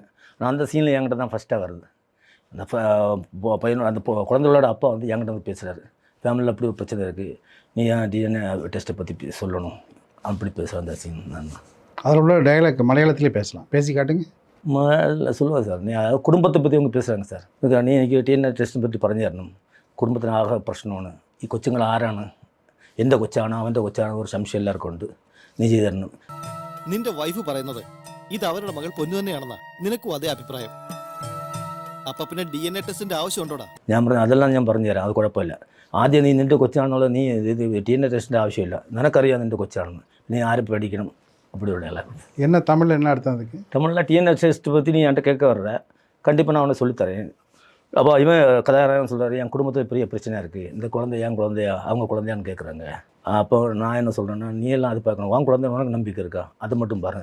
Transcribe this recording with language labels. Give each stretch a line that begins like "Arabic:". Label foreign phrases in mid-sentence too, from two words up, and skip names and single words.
Tamil: நான் அந்த சீனில் என்கிட்ட தான் ஃபஸ்ட்டாக வருது. அந்த பையனோட அந்த குழந்தைகளோட அப்பா வந்து என்கிட்ட வந்து பேசுகிறாரு, ஃபேமிலியில் அப்படி ஒரு பிரச்சனை இருக்குது, நீ ஏன்
English: DNA test
Tamil: பற்றி சொல்லணும் அப்படி பேசுகிற அந்த சீன். நான் அதில் உள்ள டயலாக் மலையாளத்திலே பேசலாம், பேசி காட்டுங்க. சொல்லுவேன் சார். நீ குடும்பத்தை பற்றி அவங்க பேசுகிறாங்க சார். இதுக்கு நீ எனக்கு டிஎன்ஏ டெஸ்ட்டை பற்றி
Malayalam: പറഞ്ഞു തരണം, കുടുംബത്തിന് ആകെ പ്രശ്നമാണ്, ഈ കൊച്ചുങ്ങൾ ആരാണ്, എൻ്റെ കൊച്ചാണ് അവൻ്റെ കൊച്ചാണ്, ഒരു സംശയം എല്ലാവർക്കും ഉണ്ട്, നീ ചെയ്തു തരണം. നിന്റെ വൈഫ് പറയുന്നത് ഇത് അവരുടെ മകൾ പൊന്നു തന്നെയാണെന്നാ, നിനക്കും അതേ അഭിപ്രായം? അപ്പൊ പിന്നെ
English: DNA test
Malayalam: ആവശ്യമുണ്ടോടാ? ഞാൻ പറഞ്ഞു അതെല്ലാം ഞാൻ പറഞ്ഞു തരാം, അത് കുഴപ്പമില്ല. ആദ്യം നീ നിൻ്റെ കൊച്ചാണെന്നുള്ളത് നീ ഇത്
English: DNA test
Malayalam: ആവശ്യമില്ല, നിനക്കറിയാം നിൻ്റെ കൊച്ചാണെന്ന്,
Tamil: நீ யாரை படிக்கணும் அப்படி உள்ள எல்லாம். என்ன தமிழில் என்ன அர்த்தம் அதுக்கு? தமிழில்
English: DNA test
Tamil: பற்றி நீ என்கிட்ட கேட்க வர்ற, கண்டிப்பாக நான் அவனை சொல்லித்தரேன். அப்போ இவன் கதாநாயகன் சொல்கிறாரு, என் குடும்பத்தில் பெரிய பிரச்சனையாக இருக்குது, இந்த குழந்தை என் குழந்தையா அவங்க குழந்தையான்னு கேட்குறாங்க. அப்போ நான் என்ன சொல்கிறேன்னா, நீ எல்லாம் அது பார்க்கணும், உன் குழந்தை உனக்கு நம்பிக்கை இருக்கா, அது மட்டும் பாருங்கள்.